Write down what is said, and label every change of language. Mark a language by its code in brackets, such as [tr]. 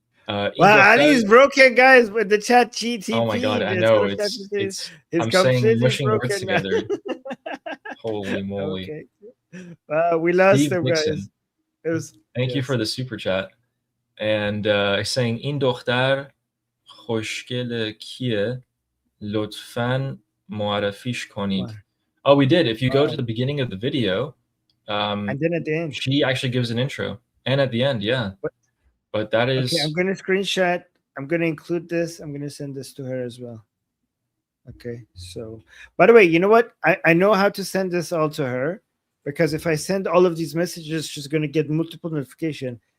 [en] Wow, Ali's broken, guys, with the chat GTP. Oh my God, I know. I'm saying mushing words together. Holy moly. Okay. We lost them, guys. It was, Thank you yes. for the super chat. And saying [fa] این دختر خوشگل کیه لطفاً معرفیش کنید. [en] Oh, we did. If you go to the beginning of the video, and then at the end, she actually gives an intro, and at the end, yeah. But that is okay. I'm going to screenshot. I'm going to include this. I'm going to send this to her as well. Okay. So, by the way, you know what? I know how to send this all to her, because if I send all of these messages, she's going to get multiple notification.